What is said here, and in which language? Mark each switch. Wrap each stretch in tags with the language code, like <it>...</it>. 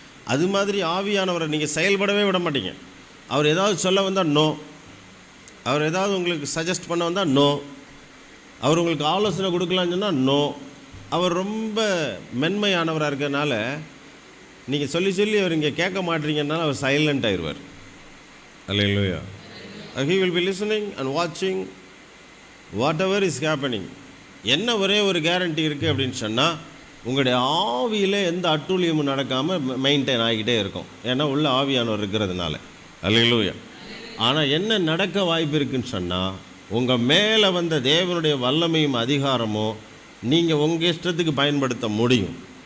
<ta>அது மாதிரி ஆவியானவரை நீங்கள் செயல்படவே விட மாட்டீங்க. அவர் ஏதாவது சொல்ல வந்தால் நோ, அவர் ஏதாவது உங்களுக்கு சஜஸ்ட் பண்ண வந்தால் நோ, அவர் உங்களுக்கு ஆலோசனை கொடுக்கலான்னு சொன்னால் நோ. அவர் ரொம்ப மென்மையானவராக இருக்கிறதுனால நீங்கள் சொல்லி அவர் இங்கே கேட்க மாட்டீங்கன்னால அவர் சைலண்ட் ஆயிடுவார். அல்லேலூயா.</ta> <en>He will be listening and watching whatever is happening.</en> <ta>என்ன ஒரே ஒரு கேரண்டி இருக்குது அப்படின்னு சொன்னால், உங்களுடைய ஆவியில் எந்த அட்டூழியமும் நடக்காமல் மெயின்டைன் ஆகிக்கிட்டே இருக்கும். ஏன்னா உள்ள ஆவியானவர் இருக்கிறதுனால. அல்லேலூயா. ஆனால் என்ன நடக்க வாய்ப்பு இருக்குன்னு சொன்னால், உங்கள் மேலே வந்த தேவனுடைய வல்லமையும் அதிகாரமும் நீங்கள் உங்கள் இஷ்டத்துக்கு பயன்படுத்த முடியும்.</ta>